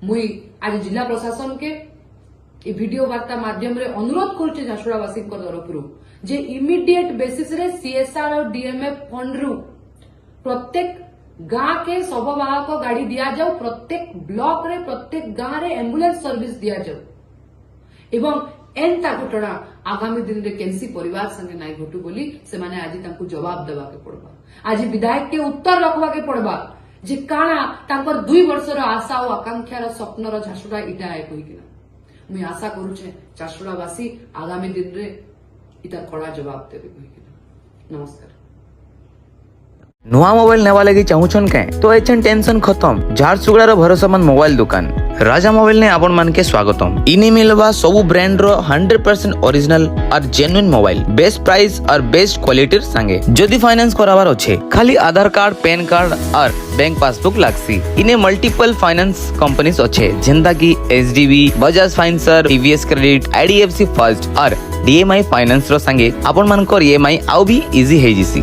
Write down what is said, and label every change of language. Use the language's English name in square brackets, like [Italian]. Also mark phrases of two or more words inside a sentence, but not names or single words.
[Sambalpuri] मुई आज जिला प्रशासन के ए वीडियो वार्ता माध्यम रे अनुरोध करूचे झारसुगुड़ावासी तरफरु जे [English] immediate basis [Sambalpuri] रे सीएसआर और [English] DMF fund [Sambalpuri] रु प्रत्येक गाँ के शववाहक गाड़ी दिया जाऊ, प्रत्येक ब्लॉक रे प्रत्येक गाँ रे [English] ambulance service [Sambalpuri] दिया जाऊ एवं एंता घटना आगामी दिन रे केनसी परिवार संगे नाई घटू बोली से माने आज तांको जवाब देवा के पड़बा। आज विधायक के उत्तर रखवा के पड़बा जे काना तांकर 2 वर्षर आशा और आकांक्षार स्वप्नर झारसुगुड़ा इटा है कहिकिना। मुई आशा करूचे झारसुगुड़ावासी आगामी दिन रे इता कड़ा जवाब देबे कहिकिना। नमस्कार। नुआ मोबाइल नेवा लगी चाहूछन के तो एछन टेंशन खत्म। झारसुगुड़ार भरोसामंद मोबाइल दुकान राजा मोबाइल ने आपण मान के स्वागतम। इने मिलवा सबु ब्रांड रो 100% [English] original and genuine mobile best price and best quality [Sambalpuri] संगे। जदि फाइनेंस करावार अच्छे खाली आधार कार्ड, [English] PAN card [Sambalpuri] और [English] bank passbook [Sambalpuri] लागसी। इने [English] multiple finance companies [Sambalpuri] अच्छे जेंदा की एचडीबी, बजाज फाइनेंसर, टीवीएस क्रेडिट, आईडीएफसी फर्स्ट और डीएमआई फाइनेंस रो संगे आपण मान को ईएमआई आउ भी इजी हे जिसी।